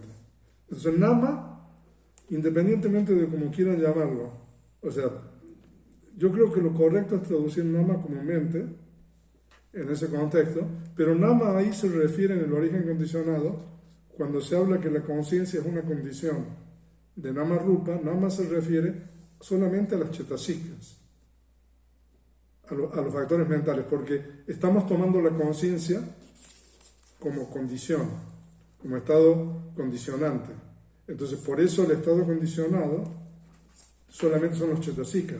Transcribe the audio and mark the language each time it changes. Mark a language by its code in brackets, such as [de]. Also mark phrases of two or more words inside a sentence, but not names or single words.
[es] Entonces, nama, independientemente de cómo quieran llamarlo, o sea, yo creo que lo correcto es traducir nama como mente, en ese contexto, pero nama ahí se refiere en el origen condicionado, cuando se habla que la conciencia es una condición de [pi] nama rupa, [es] nama se refiere solamente a las chetasikas, a los factores mentales, porque estamos tomando la conciencia como condición, como estado condicionante. Entonces, por eso el estado condicionado solamente son los chetasikas.